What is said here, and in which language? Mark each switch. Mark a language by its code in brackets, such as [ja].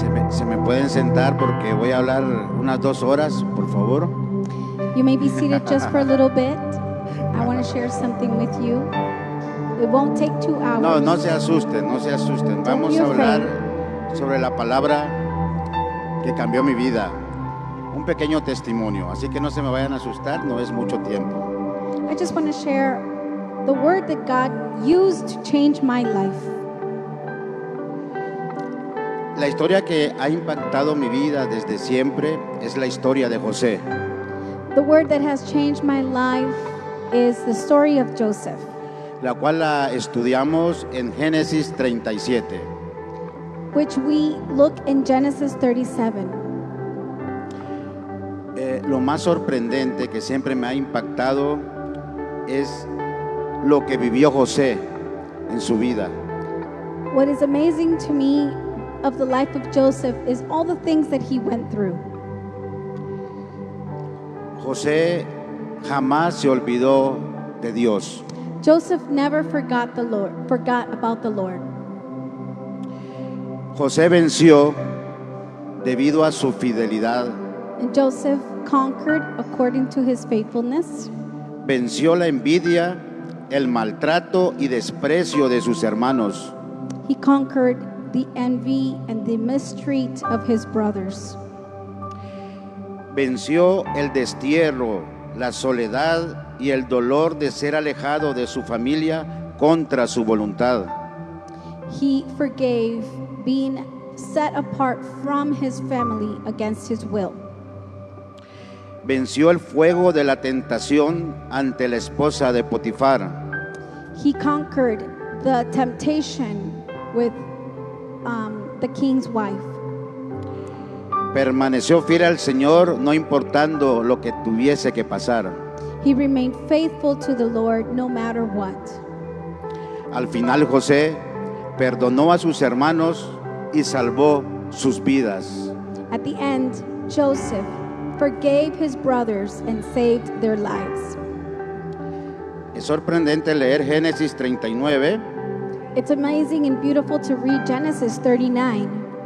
[es] Se me pueden sentar porque voy a hablar unas 2 horas, por favor. [en] You may be seated just for a little bit. I want to share something with you. It won't take 2 hours. [es] No se asusten, no se asusten. Vamos a hablar sobre la palabra que cambió mi vida. Un pequeño testimonio, así que no se me vayan a asustar, no es mucho tiempo. [en] I just want to share the word that God used to change my life. [es] La historia que ha impactado mi vida desde siempre es la historia de José. [en] The word that has changed my life is the story of Joseph, [es] La cual la estudiamos en Génesis 37. [en] which we look in Genesis 37. [es] Lo más sorprendente que siempre me ha impactado es lo que vivió José en su vida. [en] What is amazing to me of the life of Joseph is all the things that he went through. [es] José jamás se olvidó de Dios. [en] Joseph never forgot about the Lord. [es] José venció debido a su fidelidad. [en] And Joseph conquered according to his faithfulness. [es] Venció la envidia, el maltrato y desprecio de sus hermanos. [en] He conquered the envy and the mistreat of his brothers. [es] Venció el destierro, la soledad y el dolor de ser alejado de su familia contra su voluntad. [en] He forgave being set apart from his family against his will. [es] Venció el fuego de la tentación ante la esposa de Potifar. [en] He conquered the temptation with the king's wife. [es] Permaneció fiel al Señor no importando lo que tuviese que pasar. [en] He remained faithful to the Lord no matter what. [es] Al final José perdonó a sus hermanos y salvó sus vidas. [en] At the end, Joseph forgave his brothers and saved their lives. [es] Es sorprendente leer Génesis 39 [en] It's amazing and beautiful to read Genesis 39.